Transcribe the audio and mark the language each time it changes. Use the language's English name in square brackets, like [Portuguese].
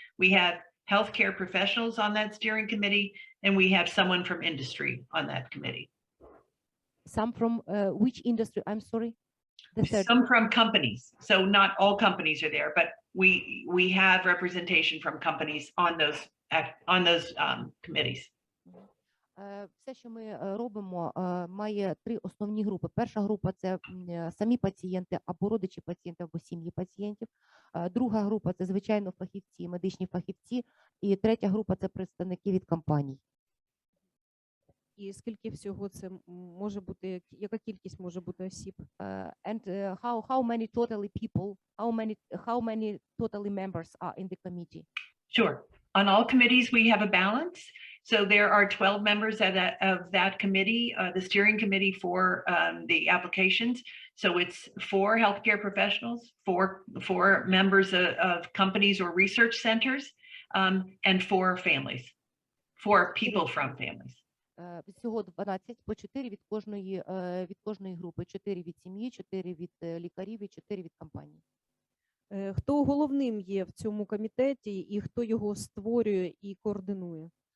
[English] We have healthcare professionals on that steering committee, and we have someone from industry on that committee. Some from which industry? I'm sorry. Some from companies. So not all companies are there, but we have representation from companies on those committees. [Ukrainian] Все, що ми робимо, має 3 основні групи. Перша група – це самі пацієнти або родичі пацієнтів, або сім'ї пацієнтів. Друга група – це, звичайно, фахівці, медичні фахівці. І третя група – це представники від компаній. І скільки всього це може бути, яка кількість може бути осіб? [English] And how many totally people, how many totally members are in the committee? Sure. On all committees, we have a balance. So there are 12 members of that committee, the steering committee for the applications. So it's 4 healthcare professionals, 4 members of companies or research centers, and 4 families, 4 people from families. [Ukrainian] Всього 12, по 4 від кожної групи. 4 від сім'ї, 4 від лікарів і 4 від компаній. Хто головним є в цьому комітеті і хто його створює і координує?